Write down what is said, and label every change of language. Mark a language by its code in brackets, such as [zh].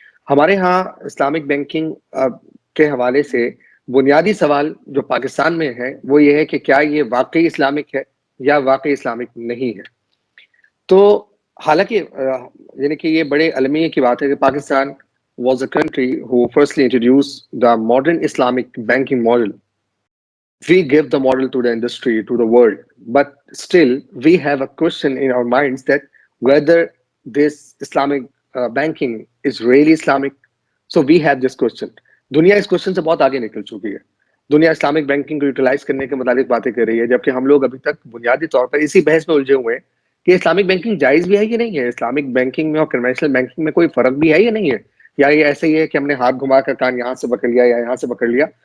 [ur] ہمارے ہاں Islamic banking کے حوالے سے بنیادی سوال جو پاکستان میں ہے وہ یہ ہے کہ کیا یہ واقعی اسلامک ہے یا واقعی اسلامک نہیں ہے. تو حالانکہ یعنی کہ یہ بڑے المیہ کی بات ہے کہ Pakistan [en] was a country who firstly introduced the modern Islamic banking model. We give the model to the industry, to the world, but still we have a question in our minds that whether this Islamic banking is really Islamic. So we have this question. [ur] دنیا اس question سے بہت آگے نکل چکی ہے. دنیا Islamic banking کو utilise کرنے کے متعلق باتیں کر رہی ہے، جبکہ ہم لوگ ابھی تک بنیادی طور پر اسی بحث میں الجھے ہوئے ہیں کہ اسلامک بینکنگ جائز بھی ہے کہ نہیں ہے، اسلامک بینکنگ میں اور کنونشنل بینکنگ میں کوئی فرق بھی ہے یا نہیں ہے، یا یہ ایسے ہی ہے کہ ہم نے ہاتھ گھما کر کان یہاں سے پکڑ لیا یا یہاں سے پکڑ لیا.